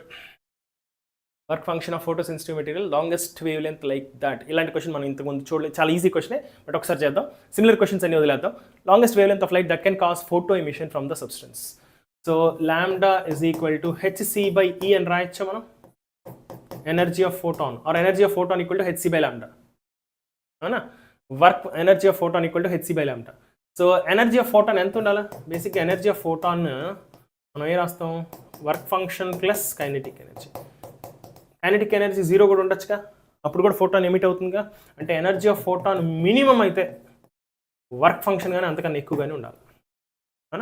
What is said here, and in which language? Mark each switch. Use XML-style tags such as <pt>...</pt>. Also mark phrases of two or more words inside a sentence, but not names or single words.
<en>work function of photo sensitive material longest wave length like that.</en> <te>ఇలాంటి క్వశ్చన్ మనం ఇంతకుముందు చూడలేదు, చాలా ఈజీ క్వశ్చనే, బట్ ఒకసారి చేద్దాం.</te> <en>similar questions</en> <te>అన్ని వదిలేద్దాం.</te> <en>longest wave length of light that can cause photo emission from the substance. so lambda is equal to hc/E</en> <te>అని రాయొచ్చా మనం,</te> <en>energy of photon or energy of photon equal to hc/λ,</en> <te>అవునా.</te> <en>work energy of photon equal to hc/λ.</en> <te>సో</te> <en>energy of photon</en> <te>ఎంత ఉండాలి, బేసిక్గా</te> <en>energy of photon</en> <te>మనం ఏం రాస్తాం,</te> <en>work function plus kinetic energy. kinetic energy</en> <te>0 కూడా ఉండొచ్చుగా, అప్పుడు కూడా ఫోటాన్ ఎమిట్ అవుతుందిగా. అంటే</te> <en>energy of photon</en> <te>మినిమం అయితే</te> <en>work function</en> <te>కానీ అంతకన్నా ఎక్కువగానే ఉండాలి, అవునా.</te>